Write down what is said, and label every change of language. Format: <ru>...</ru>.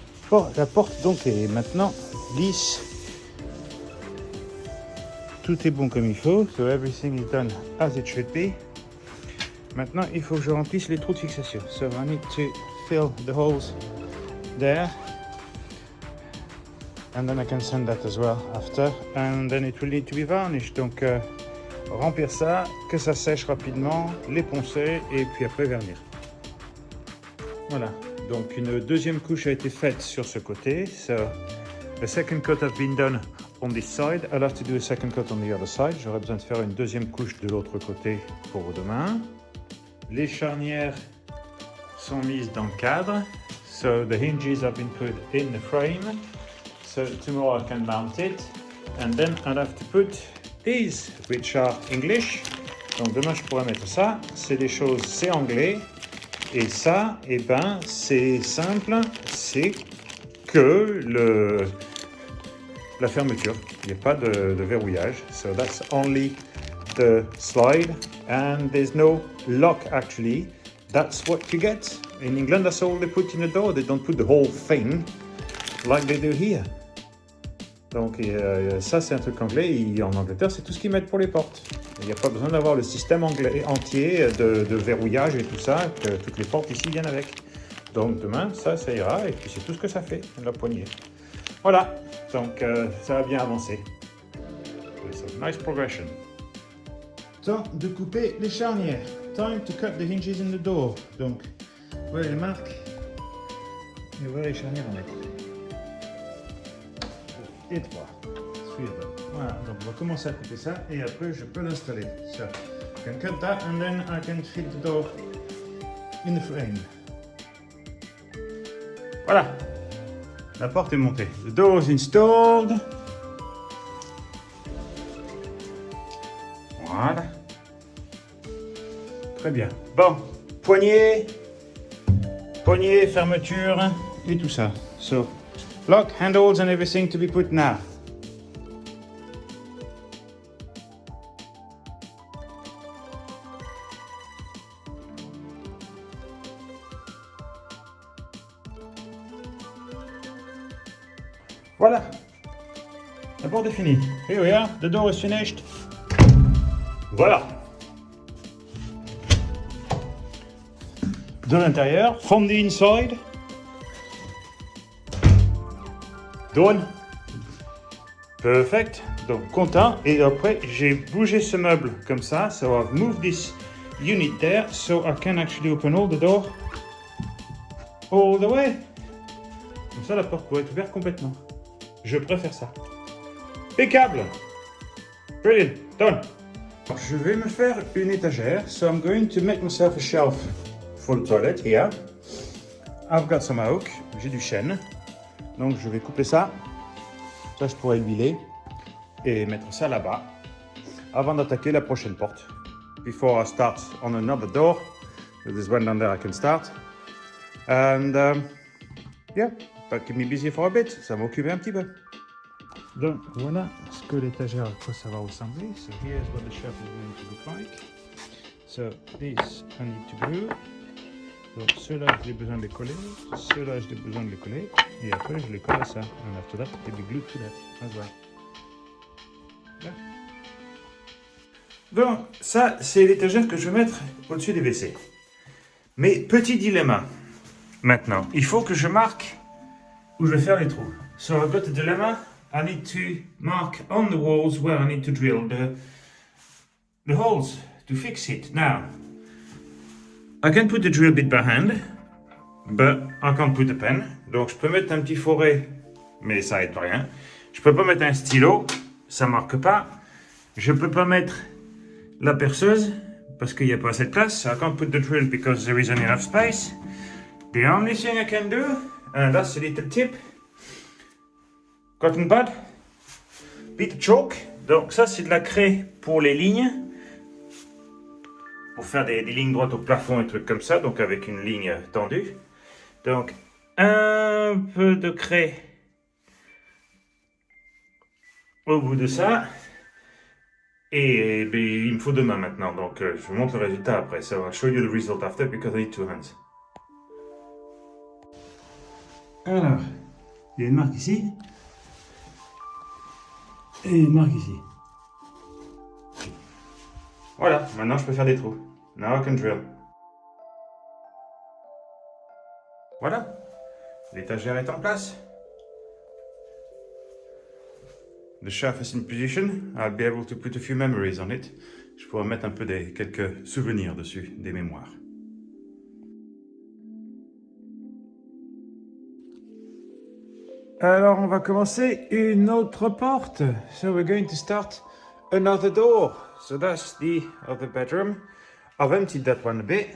<fr>Bon, la porte donc est maintenant lisse. Tout est bon comme il faut.</fr> <en>So everything is done as it should be.</en> <fr>Maintenant, il faut que je remplisse les trous de fixation.</fr> <en>So I need to fill the holes there. And then I can sand that as well after. And then it will need to be varnished.</en> <fr>Donc, remplir ça, que ça sèche rapidement, les poncer et puis après vernir. Voilà. Donc une deuxième couche a été faite sur ce côté.</fr> <en>So the second coat has been done on this side. I'll have to do a second coat on the other side.</en> <fr>J'aurai besoin de faire une deuxième couche de l'autre côté pour demain. Les charnières sont mises dans le cadre.</fr> <en>So the hinges have been put in the frame. So tomorrow I can mount it. And then I'll have to put is, which are English.</en> <fr>Donc demain je pourrais mettre ça, c'est des choses, c'est anglais. Et ça, eh ben, c'est simple, c'est que la fermeture. Il n'y a pas de verrouillage.</fr> <en>So that's only the slide and there's no lock actually. That's what you get. In England, that's all they put in the door. They don't put the whole thing like they do here.</en> <fr>Donc ça, c'est un truc anglais. Et en Angleterre, c'est tout ce qu'ils mettent pour les portes. Il n'y a pas besoin d'avoir le système anglais entier de verrouillage et tout ça, que toutes les portes ici viennent avec. Donc demain, ça ira. Et puis c'est tout ce que ça fait, la poignée. Voilà. Donc ça va bien avancer.</fr> <en>It's a nice progression.</en> <fr>Temps de couper les charnières.</fr> <en>Time to cut the hinges in the door.</en> <fr>Donc, voilà les marques. Et voilà les charnières à mettre. Et 3. Voilà, donc on va commencer à couper ça et après je peux l'installer.</fr> <en>So, I can cut that and then I can fit the door in the frame.</en> <fr>Voilà, la porte est montée.</fr> <en>The door is installed.</en> <fr>Voilà. Très bien. Bon, poignée, fermeture et tout ça.</fr> <en>So, lock, handles and everything to be put now.</en> <fr>Voilà, la porte est finie.</fr> <en>Here we are, the door is finished.</en> <fr>Voilà. De l'intérieur,</fr> <en>from the inside. Done. Perfect.</en> <fr>Donc content. Et après, j'ai bougé ce meuble comme ça.</fr> <en>So I've moved this unit there so I can actually open all the door all the way.</en> <fr>Comme ça, la porte pourrait être ouverte complètement. Je préfère ça. Impeccable.</fr> <en>Brilliant. Done.</en> <fr>Alors, je vais me faire une étagère.</fr> <en>So I'm going to make myself a shelf for the toilet here. I've got some oak.</en> <fr>J'ai du chêne. Donc je vais couper ça. Ça, je pourrais l'huiler et mettre ça là-bas avant d'attaquer la prochaine porte.</fr> <en>Before I start on another door. There's one down there I can start. And yeah. That keep me busy for a bit,</en> <fr>ça m'occupe un petit peu. Donc voilà ce que l'étagère, à quoi ça va ressembler.</fr> <en>So here's what the shelf is going to look like. So this I need to glue.</en> <fr>Donc ceux-là j'ai besoin de les coller, ceux-là j'ai besoin de les coller, et après je les colle à ça.</fr> <en>And after that they be glued to that as well. Yeah.</en> <fr>Donc ça c'est l'étagère que je vais mettre au-dessus des WC. Mais petit dilemme maintenant, il faut que je marque où je vais faire les trous.</fr> <en>So I've got a dilemma. I need to mark on the walls where I need to drill the holes to fix it. Now, I can put the drill bit by hand, but I can't put a pen.</en> <fr>Donc je peux mettre un petit foret, mais ça aide rien. Je peux pas mettre un stylo, ça marque pas. Je peux pas mettre la perceuse parce qu'il n'y a pas assez de place.</fr> <en>So I can't put the drill because there isn't enough space. The only thing I can do, and that's a little tip, cotton pad, bit of chalk.</en> <fr>Donc ça c'est de la craie pour les lignes, pour faire des lignes droites au plafond et trucs comme ça, donc avec une ligne tendue. Donc un peu de craie au bout de ça. Et il me faut deux mains maintenant, donc je vous montre le résultat après.</fr> <en>So I'll show you the result after because I need two hands.</en> <fr>Alors, il y a une marque ici. Et une marque ici. Voilà, maintenant je peux faire des trous.</fr> <en>Now I can drill.</en> <fr>Voilà, l'étagère est en place.</fr> <en>The shelf is in position. I'll be able to put a few memories on it.</en> <fr>Je pourrais mettre un peu quelques souvenirs dessus, des mémoires. Alors, on va commencer une autre porte.</fr> <en>So we're going to start another door. So that's the other bedroom. I've emptied that one a bit.</en>